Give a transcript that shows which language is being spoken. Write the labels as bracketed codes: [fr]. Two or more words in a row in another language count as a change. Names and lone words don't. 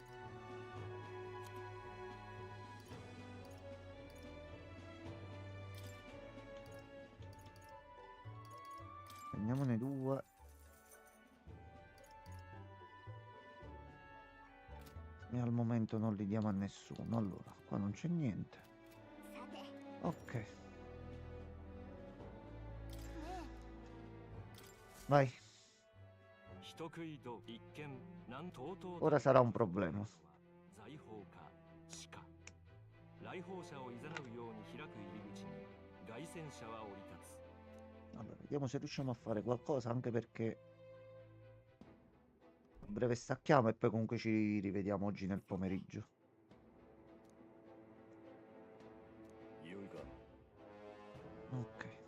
[it] Prendiamone 2. E al momento non li diamo a nessuno. Allora, qua non c'è niente. [ja] さて [it] Ok, [ja] ね [it] vai. Ora sarà un problema. Allora, vediamo se riusciamo a fare qualcosa, anche perché a breve stacchiamo e poi comunque ci rivediamo oggi nel pomeriggio. [ja] いよいか [it] Ok.